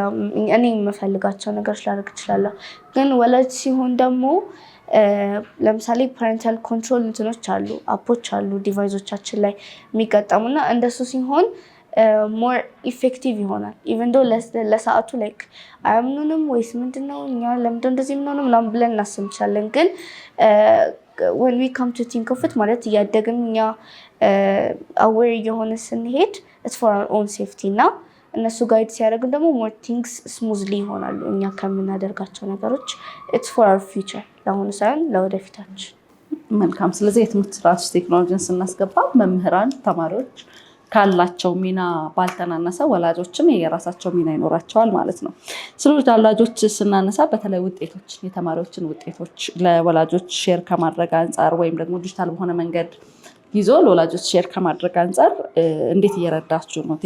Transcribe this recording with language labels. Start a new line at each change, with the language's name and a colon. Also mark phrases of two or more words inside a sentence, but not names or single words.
Amharic: እኔ የምፈልጋቸው ነገር ላደርግ እችላለሁ። ግን ወላጅ ሲሆን ደግሞ ለምሳሌ
English: parental control
Amharic: እንትኖች አሉ፣ አፖች አሉ ዲቫይሶቻችን ላይ የሚገጠሙና እንደሱ ሲሆን
English: more effective
Amharic: ይሆናል።
English: even though
Amharic: ለሰዓቱ አያምኑንም ወይስ ምንድነው እኛ ለምንድነው እንደዚህ የምንሆነው ምናምን ብለን እናስብ እንችላለን። ግን
English: when we come to think of it
Amharic: ማለት እያደግን እኛ አዌር እየሆነ ስንሄድ
English: it's for our own safety
Amharic: እና እነሱ ጋይድ ሲያደርግን ደግሞ
English: more things smoothly
Amharic: ይሆናሉ። እኛ ከምናደርጋቸው ነገሮች
English: it's for our future
Amharic: ለአሁኑ ሳይሆን ለወደፊታችን። መልካም። ስለዚህ የትምህርት ስርዓት ውስጥ ቴክኖሎጂን ስናስገባ መምህራን ተማሪዎች ካላቸው ሚና ባልተናነሰ ወላጆችም የራሳቸው ሚና ይኖራቸዋል ማለት ነው። ስለዚህ ወላጆች ስናነሳ በተለይ ውጤቶች የተማሪዎችን ውጤቶች ለወላጆች ሼር ከማድረግ አንጻር ወይም ደግሞ ዲጂታል በሆነ መንገድ ይዞ ለወላጆች ሼር ከማድረግ አንጻር እንዴት እየረዳችሁ ነው?